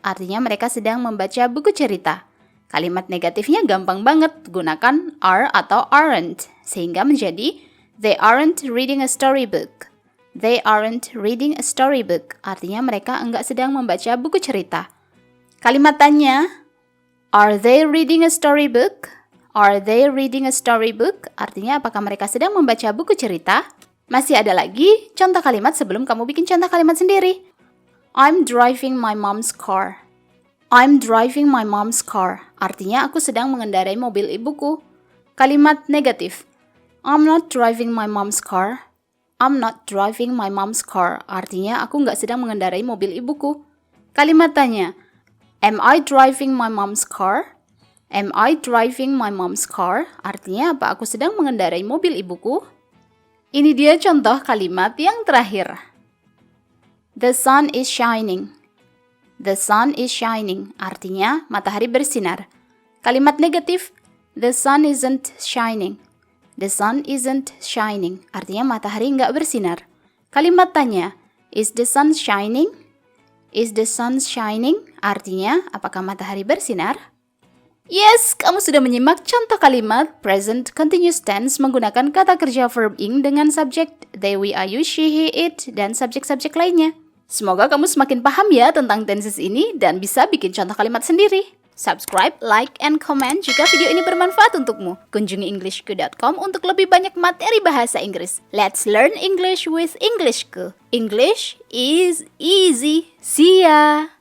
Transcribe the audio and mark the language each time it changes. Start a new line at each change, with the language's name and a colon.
Indonesian: Artinya mereka sedang membaca buku cerita. Kalimat negatifnya gampang banget, gunakan are atau aren't, sehingga menjadi
English: they aren't reading a storybook. They aren't reading a storybook,
Indonesian: artinya mereka enggak sedang membaca buku cerita. Kalimat tanya,
English: are they reading a storybook? Are they reading a storybook?
Indonesian: Artinya apakah mereka sedang membaca buku cerita? Masih ada lagi contoh kalimat sebelum kamu bikin contoh kalimat sendiri.
English: I'm driving my mom's car. I'm driving my mom's car.
Indonesian: Artinya aku sedang mengendarai mobil ibuku. Kalimat negatif.
English: I'm not driving my mom's car. I'm not driving my mom's car.
Indonesian: Artinya aku nggak sedang mengendarai mobil ibuku. Kalimat tanya.
English: Am I driving my mom's car? Am I driving my mom's car?
Indonesian: Artinya apa aku sedang mengendarai mobil ibuku? Ini dia contoh kalimat yang terakhir.
English: The sun is shining. The sun is shining,
Indonesian: artinya matahari bersinar. Kalimat negatif,
English: the sun isn't shining. The sun isn't shining,
Indonesian: artinya matahari nggak bersinar. Kalimat tanya,
English: is the sun shining? Is the sun shining?
Indonesian: Artinya, apakah matahari bersinar? Yes, kamu sudah menyimak contoh kalimat present continuous tense menggunakan kata kerja verb ing dengan subjek they, we, are, you, she, he, it, dan subjek-subjek lainnya. Semoga kamu semakin paham ya tentang tenses ini dan bisa bikin contoh kalimat sendiri.
English: Subscribe, like, and comment
Indonesian: jika video ini bermanfaat untukmu. Kunjungi englishku.com untuk lebih banyak materi bahasa Inggris.
English: Let's learn English with Englishku. English is easy. See ya!